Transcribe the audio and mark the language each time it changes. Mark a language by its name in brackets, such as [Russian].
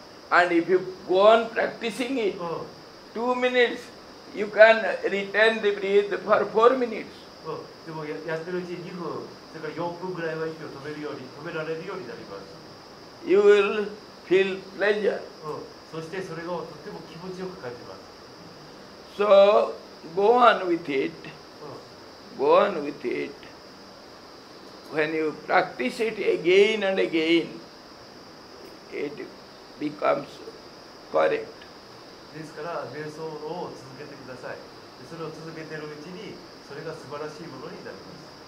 [English] And if you go on practicing it, 2 minutes, you can retain the breath for 4 minutes. [Japanese] でもやってるうちに2分、それから4分ぐらいは息を止められるようになります。 [English] you will feel pleasure. [Japanese] そしてそれがとっても気持ちよく感じます。 [English] So go on with it. Go on with it. When you practice it again and again, it becomes correct. [Japanese] ですから瞑想を続けてください。それを続けているうちにそれが素晴らしいものになります。